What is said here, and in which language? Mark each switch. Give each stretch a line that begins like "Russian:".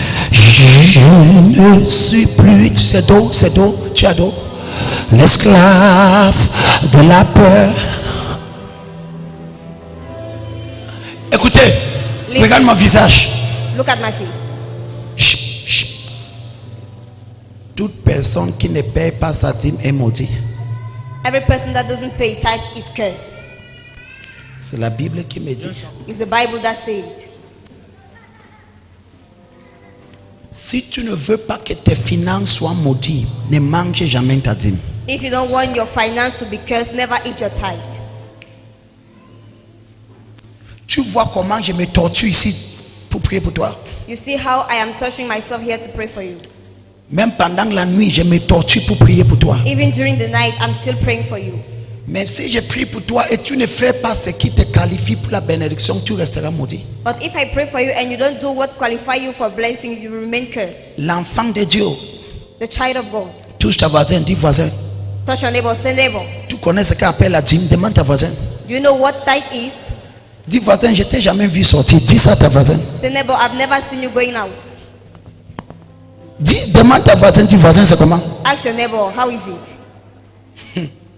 French: Je ne suis plus, c'est d'eau, tu as d'eau, l'esclave de la peur. Écoutez, regarde mon visage.
English: Look at my face.
French: Chut. Toute personne qui ne paye pas sa dîme est maudite.
English: Every person that doesn't pay tithe is cursed.
French: C'est la Bible qui me dit.
English: It's the Bible that says it.
French: Si tu ne veux pas que tes finances soient maudites, ne mange jamais ta dîme.
English: If you don't want your finance to be cursed, never eat your tithe.
French: Tu vois comment je me torture ici pour prier pour toi.
English: You see how I am touching myself here to pray for you.
French: Même pendant la nuit, je me torture pour prier pour toi.
English: Even during the night, I'm still praying for you.
French: Mais si je prie pour toi et tu ne fais pas ce qui te qualifie pour la bénédiction, tu resteras maudit.
English: But if I pray for you and you don't do what qualify you for blessings, you will remain cursed.
French: L'enfant de Dieu.
English: The child of God.
French: Touche ta voisine, dis voisin.
English: Touch your neighbor, say neighbor.
French: Tu connais ce qu'appelle la dîme, demande ta voisine.
English: Do you know what tithe is?
French: Dis voisin, je t'ai jamais vu sortir. Dis ça à ta voisine.
English: Say neighbor, I've never seen you going out.
French: Dis, demande ta voisine, dis voisin, c'est comment?
English: Ask your neighbor, how is it?